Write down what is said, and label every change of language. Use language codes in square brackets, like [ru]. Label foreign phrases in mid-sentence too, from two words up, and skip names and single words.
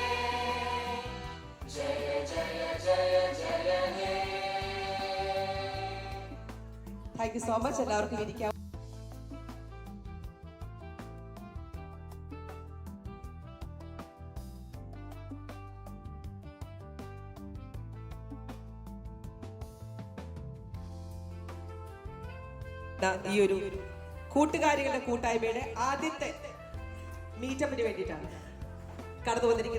[hi] जय जय जय जय हे. [en] Thank you so much. [ml] എല്ലാവർക്കും ഇരിക്കാം. ഈ ഒരു കൂട്ടുകാരികളുടെ കൂട്ടായ്മയുടെ ആദ്യത്തെ മീറ്റപ്പിന് വേണ്ടിയിട്ടാണ് കടന്നു വന്നിരിക്കുന്നത്.